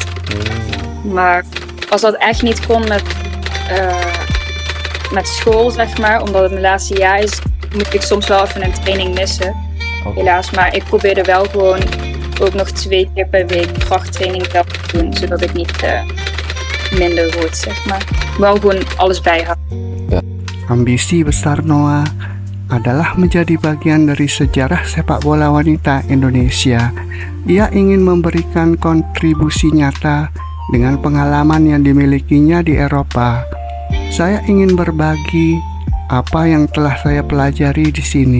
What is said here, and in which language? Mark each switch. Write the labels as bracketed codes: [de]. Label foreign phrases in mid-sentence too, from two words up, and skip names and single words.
[nl] Maar als dat echt niet kon met school, omdat het mijn laatste jaar is, moet ik soms wel even een training missen. Helaas, maar ik probeerde wel gewoon ook nog 2 keer per week krachttraining te doen, zodat ik niet minder word, Wel gewoon alles bijhouden. [id] Ambisi besar Noah adalah menjadi bagian dari sejarah sepak bola wanita Indonesia. Ia ingin memberikan kontribusi nyata dengan pengalaman yang dimilikinya di Eropa. Saya ingin berbagi apa yang telah saya pelajari di sini.